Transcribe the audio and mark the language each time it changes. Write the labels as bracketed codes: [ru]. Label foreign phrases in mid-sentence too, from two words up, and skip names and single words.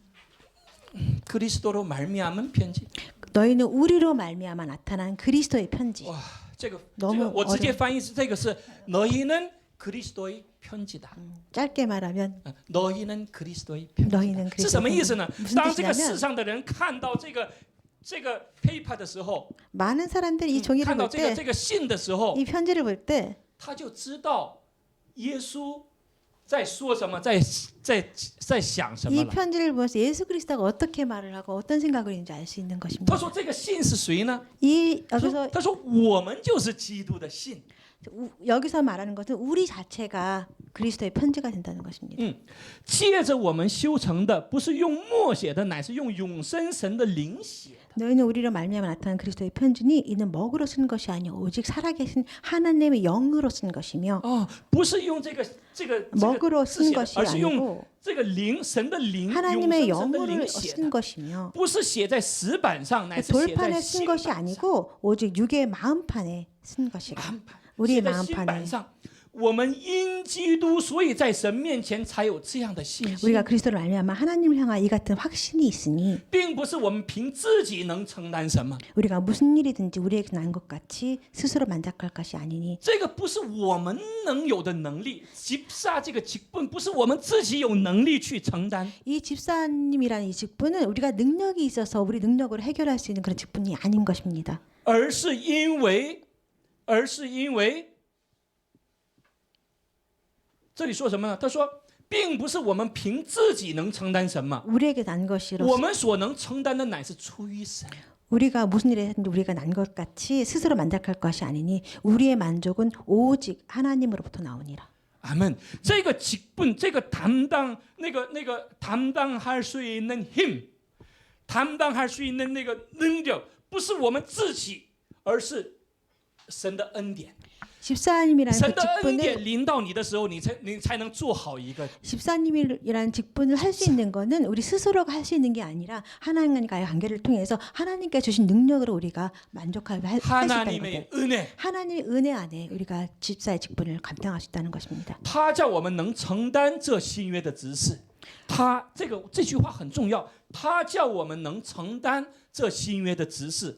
[ko] 그리스도로 말미암은 편지. 너희는 우리로 말미암아 나타난 그리스도의 편지. [zh] 哇，这个 [ko] 너무 [zh] 我直接翻译是这个是 [ko] 너희는 그리스도의 편지다. 짧게 말하면 너희는 그리스도의 편지다. 너희는 [zh] 是什么意思呢？ [ko] 무슨 [zh] 当这个 [ko] 뜻이냐면 [zh] 世上的人看到这个 paper 的时候， [ko] 많은 사람들이 이 [zh] 看 [ko] 종이를 [zh] 到 [ko] 볼 [zh] 这 [ko] 때 [zh] 个信的时候， [ko] 이 편지를 볼 때 [zh] 他就知道耶稣在说什么，在想什么 [ko] 이 [zh] 了。 [ko] 편지를 보면서 예수 그리스도가 어떻게 말을 하고 어떤 생각을 있는지 알 수 있는 [zh] 他 [ko] 것입니다. [zh] 说这个信是谁呢？ [ko] 이 [zh] 他说 [ko] 여기서 [zh] 他说我们就是基督的信。 [ko] 여기서 말하는 것은 우리 자체가 그리스도의 편지가 된다는 것입니다. [zh] 借着我们修成的，不是用墨写的，乃是用永生神的灵写的。 [ko] 너희는 우리로 말미암아 나타난 그리스도의 편지니 이는 먹으로 쓴 것이 아니요 오직 살아계신 하나님의 영으로 쓴 것이며 [zh] 哦，不是用这个 [ko] 먹으로 [zh] 字 [ko] 쓴 [zh] 写的， [ko] 것이 [zh] 而是用 [ko] 아니고 [zh] 这个灵神的灵，永 [ko] 하나님의 [zh] 生神的 [ko] 영으로 [zh] 灵写 [ko] 쓴 [zh] 的， [ko] 것이며 [zh] 不是写在石板上，乃是写在 [ko] 돌판에 쓴 [zh] 心 [ko] 것이 [zh] 板上。 [ko] 아니고 오직 육의 마음판에 쓴 것이라 [zh] 满版 [ko] 우리의 [zh] 写在心板 [ko] 마음판에 [zh] 上。我们因基督，所以在神面前才有这样的信心， [ko] 우리가 그리스도를 말미암아 하나님을 향한 이 같은 확신이 있으니 [zh] 并不是我们凭自己能承担什么。 [ko] 우리가 무슨 일이든지 우리에게 난 것 같이 스스로 만족할 것이 아니니 [zh] 这个不是我们能有的能力，击杀这个疾病不是我们自己有能力去承担， [ko] 이 집사님이라는 이 직분은 우리가 능력이 있어서 우리 능력으로 해결할 수 있는 그런 직분이 아닌 것입니다. [zh] 而是因为这里说什么呢？他说，并不是我们凭自己能承担什么， [ko] 우리에게 난 것이로 [zh] 我们所能承担的乃是出于神。 [ko] 우리가 무슨 일을 했는지 우리가 난 것 같이 스스로 만족할 것이 아니니 우리의 만족은 오직 하나님으로부터 나오니라. [zh] 阿门。这个직분，这个担当，那个 [ko] 담당할 수 있는 힘， 담당할 수 있는 [zh] 那个能力，不是我们自己，而是神的恩典， [ko] 집사님이라는 [zh] 神 [ko] 그 [zh] 的恩 [ko] 직분을 [zh] 典临到你的时候，你才能做好一个。 [ko] 집사님이라는 직분을 할 수 있는 거는 우리 스스로가 할 수 있는 게 아니라 하나님과의 관계를 통해서 하나님께 주신 능력으로 우리가 만족할 수 있다는 하나님의 거예요. 은혜， 하나님의 은혜 안에 우리가 집사의 직분을 감당할 수 있다는 것입니다. [zh] 他叫我们能承担这新约的职事。这句话很重要，他叫我们能承担这新约的职事。